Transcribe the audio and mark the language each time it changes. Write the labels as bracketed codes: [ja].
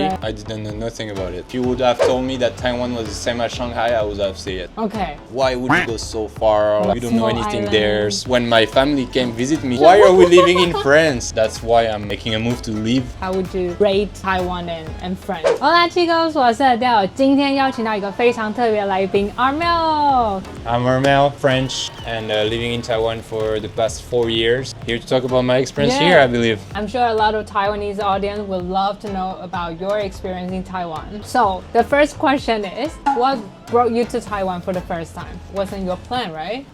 [en] Right. I didn't know nothing about it. If you would have told me that Taiwan was the same as Shanghai, I would have said it. Okay. Why would you go so far? You don't know anything there. Island. When my family came visit me, why are we living in France? That's why I'm making a move to leave. How would you rate Taiwan and France? [es] Hola chicos, [zh] 我是 [en] Adele. [zh] 今天邀请到一个非常特别的来宾 Armel. [en] I'm Armel, French, and living in Taiwan for the past 4 years. Here to talk about my experience here, I believe. I'm sure a lot of Taiwanese audience would love to know about your experience in Taiwan. So the first question is, what brought you to Taiwan for the first time? Wasn't your plan, right?